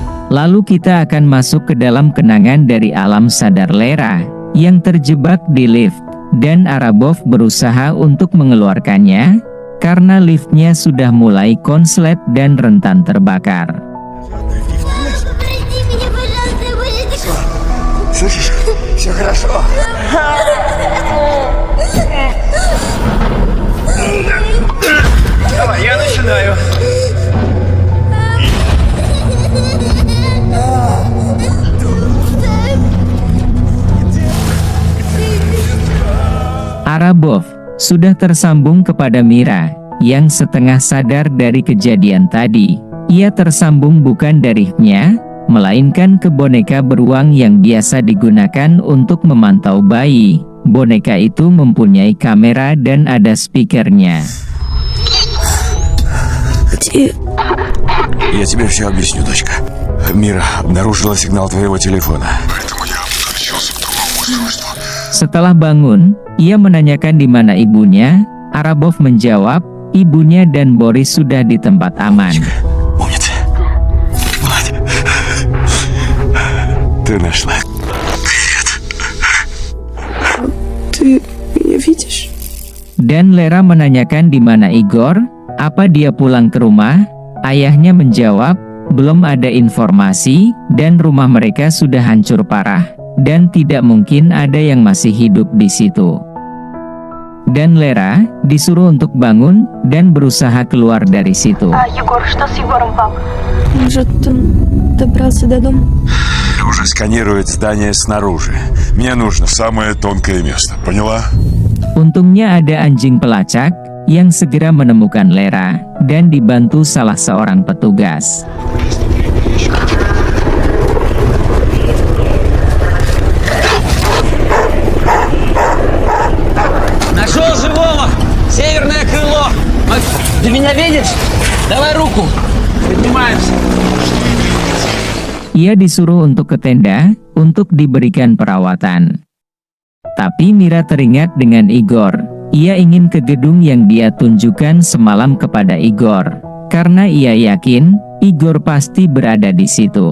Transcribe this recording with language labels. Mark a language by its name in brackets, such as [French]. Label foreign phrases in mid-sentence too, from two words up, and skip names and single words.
[Indonesian] Lalu kita akan masuk ke dalam kenangan dari alam sadar Lera yang terjebak di lift, dan Arabov berusaha untuk mengeluarkannya karena liftnya sudah mulai konslet dan rentan terbakar. [Russian] Прости меня, пожалуйста, я больше не... Слышишь? Все хорошо. Давай, я начинаю. [Indonesian] Arabov sudah tersambung kepada Mira yang setengah sadar dari kejadian tadi. Ia tersambung bukan dari nya, melainkan ke boneka beruang yang biasa digunakan untuk memantau bayi. Boneka itu mempunyai kamera dan ada speakernya. [Russian] Я тебе все объясню, дочка. Мира обнаружила сигнал твоего телефона. [Indonesian] Setelah bangun, ia menanyakan di mana ibunya. Arabov menjawab, ibunya dan Boris sudah di tempat aman. [Russian] Умница. Молодец. Ты нашла. Ты меня видишь? [Indonesian] Dan Lera menanyakan di mana Igor, apa dia pulang ke rumah? Ayahnya menjawab, belum ada informasi, dan rumah mereka sudah hancur parah, dan tidak mungkin ada yang masih hidup di situ. Dan Lera disuruh untuk bangun dan berusaha keluar dari situ. [Russian] Егор, что с Егором, пап? Может, он добрался до дома? Уже сканирует здание снаружи. Мне нужно самое тонкое место. Поняла? [Indonesian] Untungnya ada anjing pelacak yang segera menemukan Lera dan dibantu salah seorang petugas. [Russian] Нашел живого! Северное крыло! Ты меня видишь? Давай руку! Поднимаемся! [Indonesian] Ia disuruh untuk ke tenda untuk diberikan perawatan. Tapi Mira teringat dengan Igor. Ia ingin ke gedung yang dia tunjukkan semalam kepada Igor, karena ia yakin Igor pasti berada di situ.